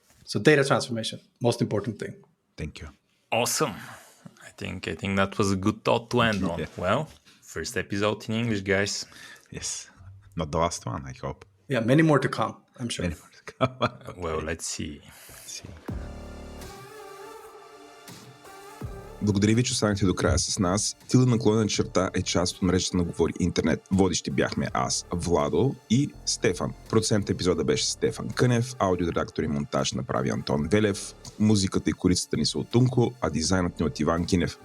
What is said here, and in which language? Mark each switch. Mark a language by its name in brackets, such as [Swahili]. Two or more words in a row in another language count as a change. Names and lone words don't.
[English] So data transformation, most important thing. Thank you. Awesome. I think that was a good thought to end on. Yeah. Well, first episode in English, guys. Yes. Not the last one, I hope. Yeah, many more to come, I'm sure. Many more to come. Okay. Well, let's see. [Bulgarian] Благодаря ви, че останахте до края с нас. __ е част от мрежата на Говори Интернет. Водещи бяхме аз, Владо и Стефан. Продуцент епизода беше Стефан Кънев, аудиоредактор и монтаж направи Антон Велев, музиката и корицата ни са от Тунко, а дизайнът ни от Иван Кинев.